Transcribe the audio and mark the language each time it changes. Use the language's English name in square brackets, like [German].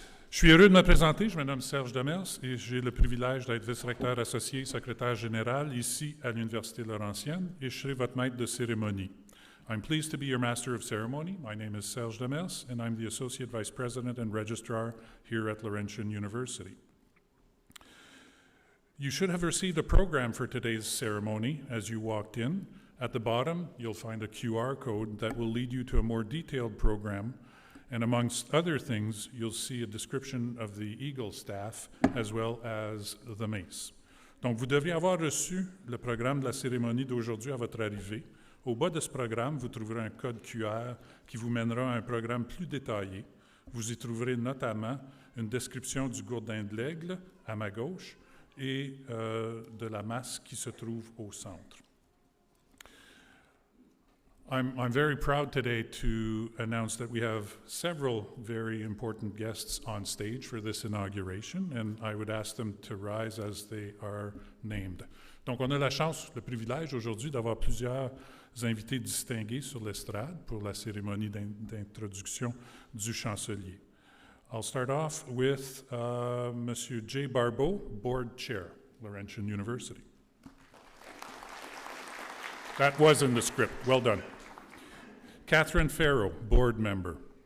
[French] Je suis heureux de me présenter. Je me nomme Serge Demers et j'ai le privilège d'être vice-recteur associé et secrétaire général ici à l'Université Laurentienne et je serai votre maître de cérémonie. [English] I'm pleased to be your master of ceremony. My name is Serge Demers and I'm the associate vice president and registrar here at Laurentian University. You should have received a program for today's ceremony as you walked in. At the bottom, you'll find a QR code that will lead you to a more detailed program, and amongst other things, you'll see a description of the Eagle staff as well as the mace. [French] Donc, vous devriez avoir reçu le programme de la cérémonie d'aujourd'hui à votre arrivée. Au bas de ce programme, vous trouverez un code QR qui vous mènera à un programme plus détaillé. Vous y trouverez notamment une description du gourdin de l'aigle à ma gauche et de la masse qui se trouve au centre. [English] I'm very proud today to announce that we have several very important guests on stage for this inauguration, and I would ask them to rise as they are named. [French] Donc, on a la chance, le privilège aujourd'hui d'avoir plusieurs invités distingués sur l'estrade pour la cérémonie d'introduction du chancelier. [English] I'll start off with Monsieur Jay Barbeau, Board Chair, Laurentian University. That was in the script. Well done. Catherine Farrow, Board Member.